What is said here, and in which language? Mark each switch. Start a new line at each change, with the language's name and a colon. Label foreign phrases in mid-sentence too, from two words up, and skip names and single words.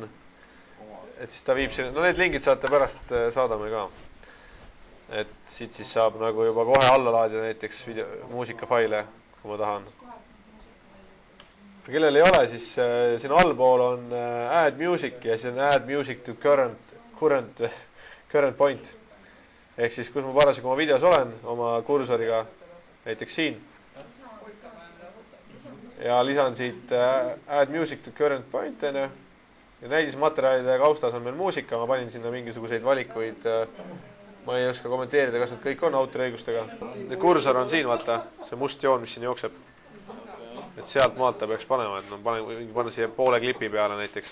Estonian: Et siis ta viib sinna. No need lingid saate pärast saadame ka. Et siit siis saab nagu juba kohe alla laadida näiteks muusikafaile, kui ma tahan. Kellel ei ole, siis siin allpool on
English: add music
Estonian: ja siis on
English: add music to current point.
Estonian: Ehk siis, kus ma parasjagu oma videos olen, oma kursoriga, näiteks siin. Ja lisan siit
English: add music to current point.
Estonian: Ja näidismaterjalide kaustas on meil muusika, ma panin sinna mingisuguseid valikuid. Ma ei oska kommenteerida, kas need kõik on autoriõigustega. Kursor on siin, vaata, see must joon, mis siin jookseb. Et sealt maalt ta peaks panema, et panen siia poole klipi peale näiteks.